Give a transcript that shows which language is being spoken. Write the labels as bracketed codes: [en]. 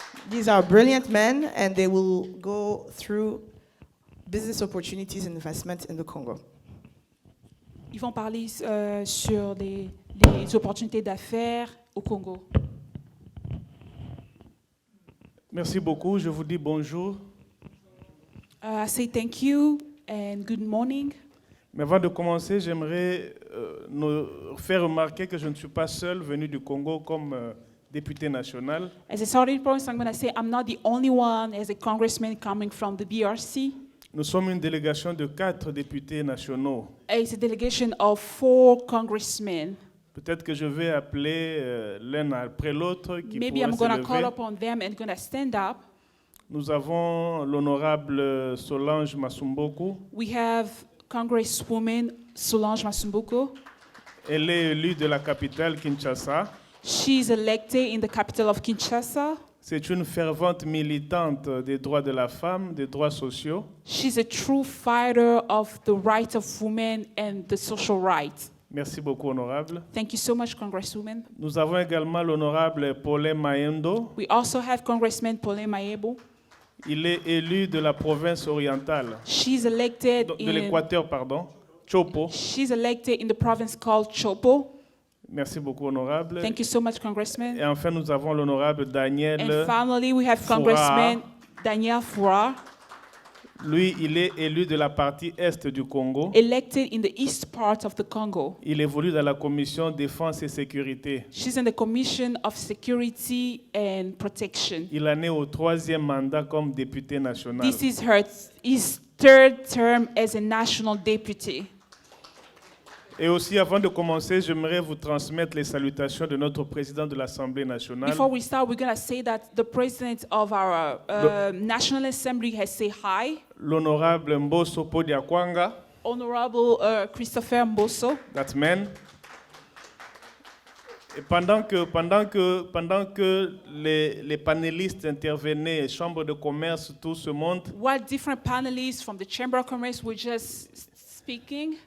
[en] These are brilliant men, and they will go through business opportunities and investment in the Congo. [fr] Ils vont parler sur les opportunités d'affaires au Congo. Merci beaucoup. Je vous dis bonjour. [en] I say thank you and good morning. [fr] Mais avant de commencer, j'aimerais nous faire remarquer que je ne suis pas seul venu du Congo comme député national. [en] As a starting point, I'm going to say I'm not the only one as a congressman coming from the DRC. [fr] Nous sommes une délégation de 4 députés nationaux. [en] It's a delegation of 4 congressmen. [fr] Peut-être que je vais appeler l'un après l'autre qui [en] Maybe [fr] pourrait [en] I'm [fr] se [en] going to call [fr] lever. [en] upon them and going to stand up. [fr] Nous avons l'honorable Solange Masumbuku. [en] We have Congresswoman Solange Masumbuku. [fr] Elle est élue de la capitale Kinshasa. [en] She's elected in the capital of Kinshasa. [fr] C'est une fervente militante des droits de la femme, des droits sociaux. [en] She's a true fighter of the rights of women and the social rights. [fr] Merci beaucoup, honorable. [en] Thank you so much, Congresswoman. [fr] Nous avons également l'honorable Paulin Maendo. [en] We also have Congressman Paulin Maebo. [fr] Il est élu de la province orientale, [en] She's elected [fr] de l'Équateur, pardon, Chopo. [en] She's elected in the province called Chopo. [fr] Merci beaucoup, honorable. [en] Thank you so much, Congressman. [fr] Et enfin, nous avons l'honorable Daniel. [en] And finally, we have [fr] Foura. [en] Congressman Daniel Foura, [fr] Lui, il est élu de la partie est du Congo. [en] elected in the east part of the Congo. [fr] Il évolue dans la commission défense et sécurité. [en] She's in the Commission of Security and Protection. [fr] Il en est au 3e mandat comme député national. [en] This is his 3rd term as a national deputy. [fr] Et aussi, avant de commencer, j'aimerais vous transmettre les salutations de notre président de l'Assemblée nationale. [en] Before we start, we're going to say that the president of our National Assembly has said hi. [fr] L'honorable Mbosso Podiakwanga, [en] Honorable Christopher Mbosso. that man. [fr] Et pendant que les panélistes intervenaient, Chambre de commerce, tout ce monde, [en] While different panelists from the Chamber of Commerce were just speaking,